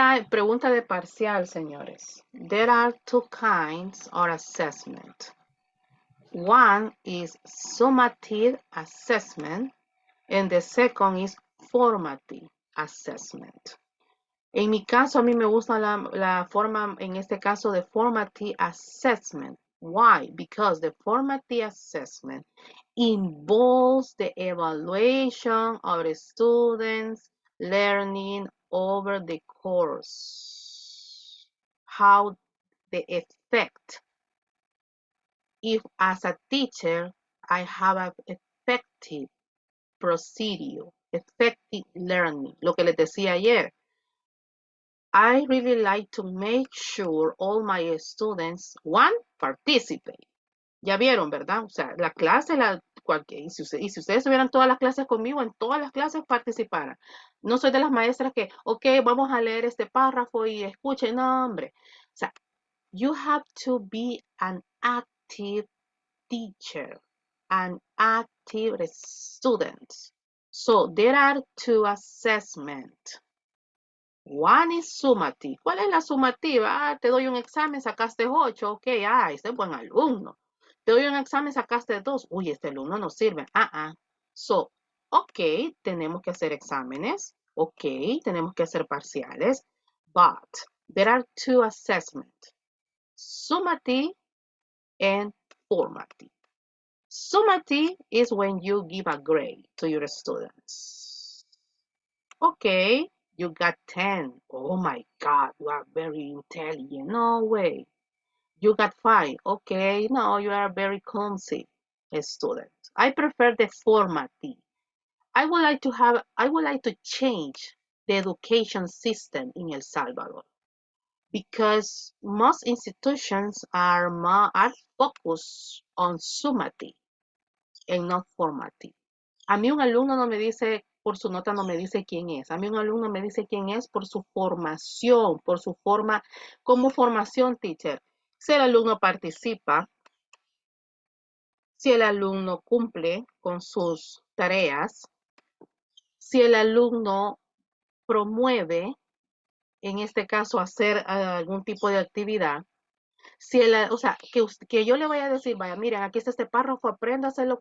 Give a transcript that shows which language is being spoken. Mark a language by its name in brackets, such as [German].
[Spanish] Pregunta de parcial, señores. [English] There are two kinds of assessment. One is summative assessment and the second is formative assessment. [Spanish] En mi caso, a mí me gusta la forma, en este caso, de formative assessment. [English] Why? Because the formative assessment involves the evaluation of the students' learning over the course. How the effect. If as a teacher, I have an effective procedure, effective learning, [Spanish] lo que les decía ayer. [English] I really like to make sure all my students, one, participate. [Spanish] Ya vieron, ¿verdad? O sea, la clase, y si ustedes tuvieran todas las clases conmigo, en todas las clases participaran. No soy de las maestras que, ok, vamos a leer este párrafo y escuchen, no, hombre. O sea, [English] you have to be an active teacher, an active student. So there are two assessments. One is summative. [Spanish] ¿Cuál es la sumativa? Ah, te doy un examen, sacaste 8. Ok, este es buen alumno. Te doy un examen, sacaste 2. Uy, este alumno no sirve. So, ok, tenemos que hacer exámenes. Ok, tenemos que hacer parciales. [English] But there are two assessments. Summative and formative. Summative is when you give a grade to your students. Okay, you got 10. Oh my God, you are very intelligent. No way. You got 5. Okay, no, you are very clumsy student. I prefer the formative. I would like to change the education system in El Salvador because most institutions are focused on summative and not formative. [Spanish] A mí un alumno no me dice, por su nota no me dice quién es. A mí un alumno me dice quién es por su formación, por su forma, como formación, teacher. Si el alumno participa, si el alumno cumple con sus tareas, si el alumno promueve, en este caso, hacer algún tipo de actividad, si o sea, que yo le vaya a decir, vaya, miren, aquí está este párrafo, aprenda a hacerlo.